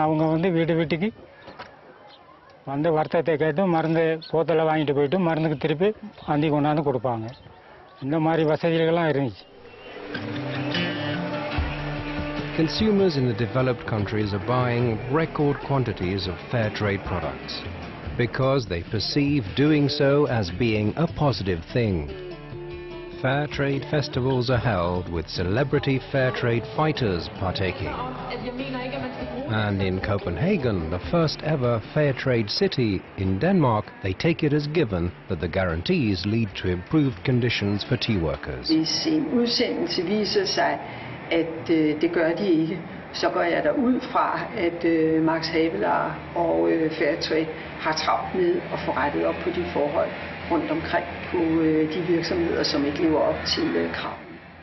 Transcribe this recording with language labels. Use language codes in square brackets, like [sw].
[ta] அவங்க வந்து வீட்டுக்கு வந்து வருத்தத்தை கேட்டு மருந்து போத்தலை வாங்கிட்டு போயிட்டு மருந்துக்கு திருப்பி அந்தி கொண்டாந்து கொடுப்பாங்க. இந்த மாதிரி வசதிகள்லாம் இருந்துச்சு. [en] Consumers in the developed countries are buying record quantities of fair trade products because they perceive doing so as being a positive thing. Fair trade festivals are held with celebrity fair trade fighters partaking. And in Copenhagen, the first ever fair trade city in Denmark, they take it as given that the guarantees lead to improved conditions for tea workers. [da] Hvis en udsendelse viser sig, at det gør de ikke, så går jeg derud fra, at Max Havelaar og Fairtrade har travlt med at få rettet op på de forhold rundt omkring på de virksomheder, som ikke lever op til kravene.